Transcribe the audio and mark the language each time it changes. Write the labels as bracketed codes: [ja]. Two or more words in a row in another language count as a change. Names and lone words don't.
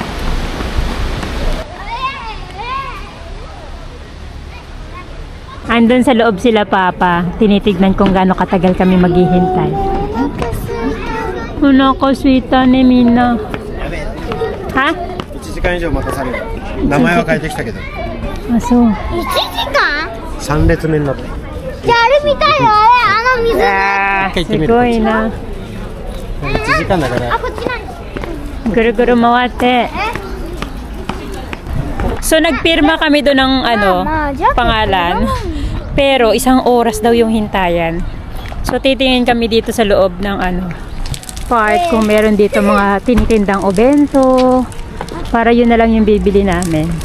[tl] Andun sa loob sila, Papa. Tinitignan kung gaano katagal kami maghihintay. Nakasweeta ni Mina. Ha? [ja] 1 時間以上待たされる。名前は変えてきたけど。あ、そう。 1時間 3列目になった。じゃああれ見たいよ、あの水。あー、すごいな。 1時間だから。あ、こっち何？ぐるぐる回って。 [tl] So, nagpirma kami doon ng pangalan. Pero, isang oras daw yung hintayan. So, titingin kami dito sa loob ng part kung meron dito mga tinitindang obento. Para yun na lang yung bibili namin.